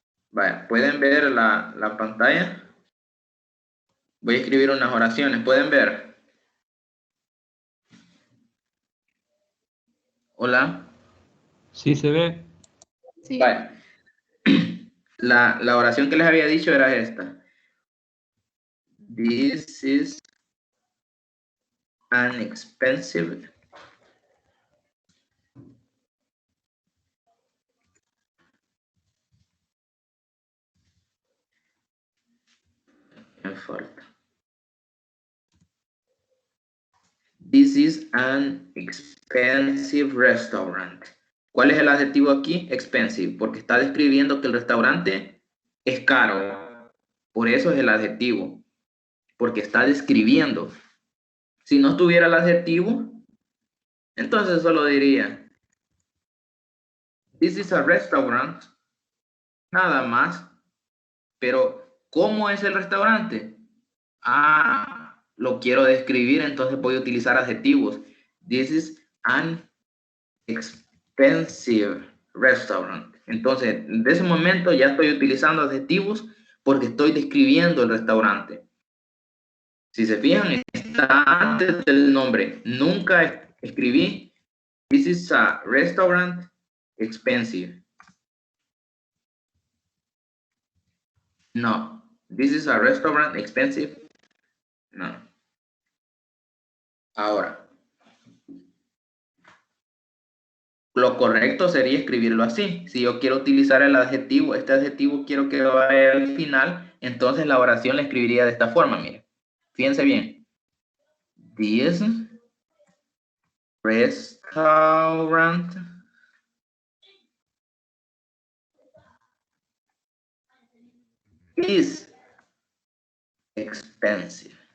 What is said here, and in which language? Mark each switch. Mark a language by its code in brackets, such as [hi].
[es] Vaya, ¿pueden ver la pantalla? Voy a escribir unas oraciones. ¿Pueden ver? Hola. Sí se ve. Sí. Vaya. La oración que les había dicho era esta. [en] This is an expensive [es] me falta. [en] This is an expensive restaurant. [es] ¿Cuál es el adjetivo aquí? Expensive, porque está describiendo que el restaurante es caro. Por eso es el adjetivo, porque está describiendo. Si no tuviera el adjetivo, entonces solo diría, [en] this is a restaurant, [es] nada más. Pero, ¿cómo es el restaurante? Ah, lo quiero describir, entonces voy a utilizar adjetivos. [en] This is an expensive restaurant. [es] Entonces, de ese momento ya estoy utilizando adjetivos porque estoy describiendo el restaurante. Si se fijan, está antes del nombre. Nunca escribí [en] this is a restaurant expensive. No. This is a restaurant expensive. No. [es] Ahora, lo correcto sería escribirlo así. Si yo quiero utilizar el adjetivo, este adjetivo quiero que vaya al final, entonces la oración la escribiría de esta forma, miren. Fíjense bien. [en] This restaurant is expensive.